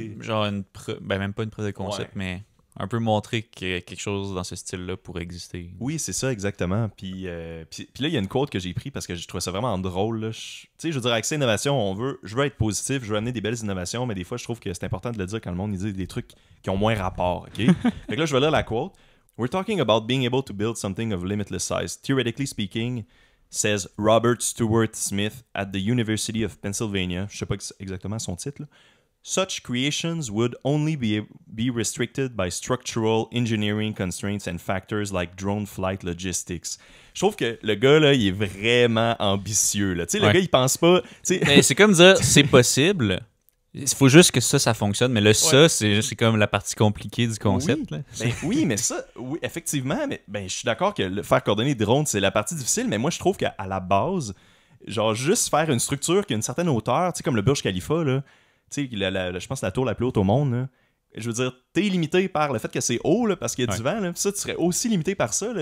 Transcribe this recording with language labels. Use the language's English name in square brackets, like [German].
[French] genre même pas une preuve de concept, mais un peu montrer que quelque chose dans ce style-là pourrait exister. Oui, c'est ça, exactement. Puis là, il y a une quote que j'ai prise parce que je trouvais ça vraiment drôle. Je veux dire, avec ces innovations, je veux être positif, je veux amener des belles innovations, mais des fois, je trouve que c'est important de le dire quand le monde dit des trucs qui ont moins rapport. Okay? Fait que là, je vais lire la quote. [English] We're talking about being able to build something of limitless size. Theoretically speaking, says Robert Stewart Smith at the University of Pennsylvania. [French] Je sais pas exactement son titre, là. [English] Such creations would only be restricted by structural engineering constraints and factors like drone flight logistics. [French] Je trouve que le gars, là, il est vraiment ambitieux. Là. Le gars, il pense pas... Mais c'est comme dire, c'est possible. Il faut juste que ça fonctionne. Mais là, ça, c'est comme la partie compliquée du concept. Oui, là. Oui, mais ça, oui, effectivement. Mais je suis d'accord que faire coordonner des drones, c'est la partie difficile. Mais moi, je trouve qu'à la base, genre, juste faire une structure qui a une certaine hauteur, comme le Burj Khalifa, là, je pense que la tour la plus haute au monde, là, je veux dire, t'es limité par le fait que c'est haut là, parce qu'il y a du vent. Là, ça, tu serais aussi limité par ça. Là.